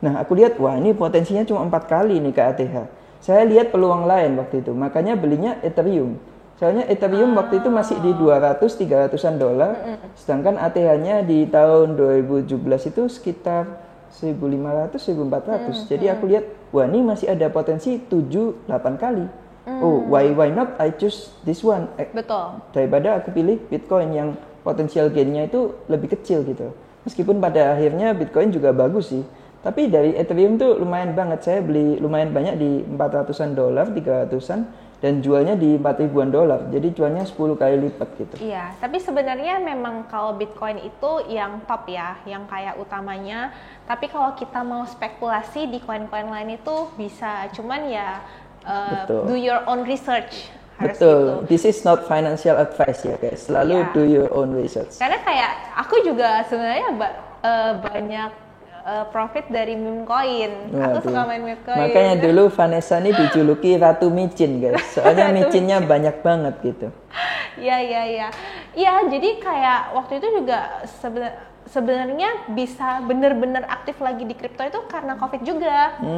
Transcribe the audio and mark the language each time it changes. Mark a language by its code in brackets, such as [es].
[id] Nah, aku lihat, wah ini potensinya cuma 4 kali nih ke ATH. Saya lihat peluang lain waktu itu, makanya belinya Ethereum. Soalnya Ethereum waktu itu masih di 200-300an dolar, sedangkan ATH-nya di tahun 2017 itu sekitar 1.500-1.400. Jadi aku lihat, wah ini masih ada potensi 7-8 kali. [en] Oh, why not I choose this one? [id] Betul. Daripada aku pilih Bitcoin yang potensial gain-nya itu lebih kecil gitu. Meskipun pada akhirnya Bitcoin juga bagus sih. Tapi dari Ethereum tuh lumayan banget. Saya beli lumayan banyak di 400-an dolar, 300-an, dan jualnya di 4.000-an dolar. Jadi jualnya 10 kali lipat gitu. Iya, tapi sebenarnya memang kalau Bitcoin itu yang top ya, yang kayak utamanya. Tapi kalau kita mau spekulasi di koin-koin lain itu bisa, cuman ya [en] do your own research. [id] Harus Betul, gitu. [en] This is not financial advice ya guys. [id] Selalu [en] do your own research. [id] Karena kayak aku juga sebenarnya banyak profit dari meme coin. Aku suka main meme coin. Makanya dulu Vanessa ini dijuluki Ratu Micin guys. Soalnya micinnya banyak banget gitu. Iya, jadi kayak waktu itu juga sebenarnya bisa bener-bener aktif lagi di kripto itu karena COVID juga.